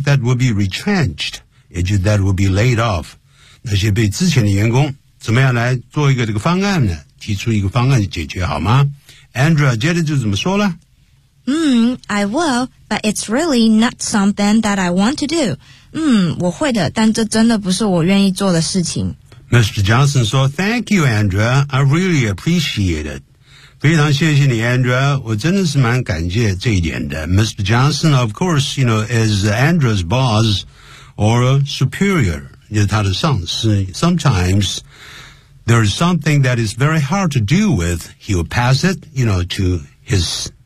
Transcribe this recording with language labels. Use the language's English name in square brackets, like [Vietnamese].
[English] That will be retrenched， [Chinese] 也就是 [English] that will be laid off， [Chinese] 那些被资遣的员工怎么样来做一个这个方案呢，提出一个方案解决好吗？ Andrea 接着就怎么说了， [English] I will, but it's really not something that I want to do. [Chinese] 我会的，但这真的不是我愿意做的事情。 [English] Mr. Johnson [Chinese] 说 [English] ,Thank you, Andrea. I really appreciate it. [Chinese] 非常谢谢你 ,Andrea. 我真的是蛮感谢这一点的。 [English] Mr. Johnson, of course, you know, is Andrea's boss or superior. [Chinese] 也是他的上司。 [English] Sometimes, there is something that is very hard to deal with. He will pass it, you know, to his...